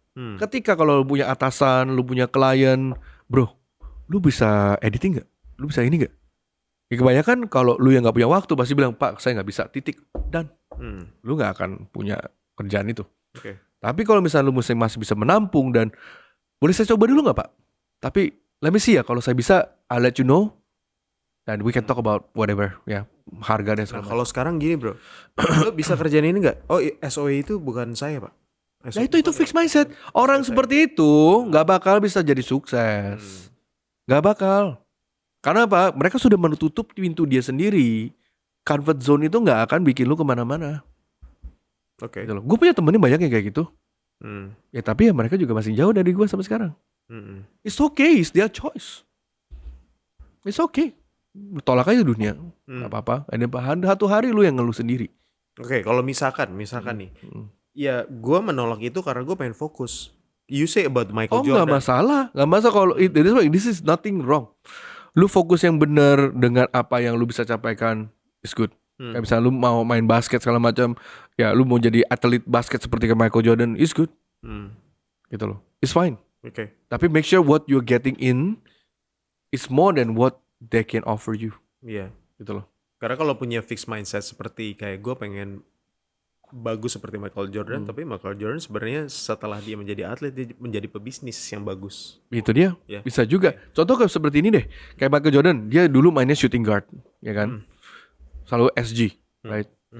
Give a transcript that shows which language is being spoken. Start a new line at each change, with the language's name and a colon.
Indonesian: Ketika kalau lu punya atasan, lu punya klien, bro, lu bisa editing nggak? Lu bisa ini nggak? Ya, kebanyakan kalau lu yang nggak punya waktu pasti bilang, Pak, saya nggak bisa, titik, dan lu nggak akan punya kerjaan itu.
English: Okay.
Indonesian: Tapi kalau misalnya lu masih bisa menampung dan boleh saya coba dulu nggak, Pak? Tapi
English: let me see
Indonesian: ya, kalau saya bisa,
English: I'll let you know.
Indonesian: Dan
English: we can talk about whatever
Indonesian: ya, harga dan segala macam. Kalau sekarang gini bro, lo bisa kerjain ini nggak? Oh, SOE itu bukan saya Pak. Nah itu fixed mindset. Orang seperti itu nggak bakal bisa jadi sukses. Nggak bakal. Karena apa? Mereka sudah menutup pintu dia sendiri. Comfort zone itu nggak akan bikin lu kemana-mana. Oke. Gitu loh. Gue punya temen yang banyak yang kayak gitu. Ya tapi ya mereka juga masih jauh dari gue sampai sekarang.
English: It's okay, it's their choice.
Indonesian: It's okay. Tolak aja dunia, gak apa-apa. Ada satu hari lu yang ngeluh sendiri. Oke, kalau misalkan nih, ya gue menolak itu karena gue pengen fokus.
English: You say about Michael Jordan.
Indonesian: Gak masalah kalau
English: this is nothing wrong.
Indonesian: Lu fokus yang benar dengan apa yang lu bisa capaikan
English: is good.
Indonesian: Kayak misalnya lu mau main basket segala macam, ya lu mau jadi atlet basket seperti Michael Jordan
English: is good.
Indonesian: Gitu loh,
English: it's fine. Okay.
Indonesian: Tapi
English: make sure what you're getting in is more than what they can offer you.
Indonesian: Iya, gitu loh. Karena kalau punya fixed mindset seperti kayak gue pengen bagus seperti Michael Jordan, tapi Michael Jordan sebenarnya setelah dia menjadi atlet dia menjadi pebisnis yang bagus. Itu dia, bisa juga. Contoh kayak seperti ini deh, kayak Michael Jordan, dia dulu mainnya shooting guard, ya kan, selalu SG, right?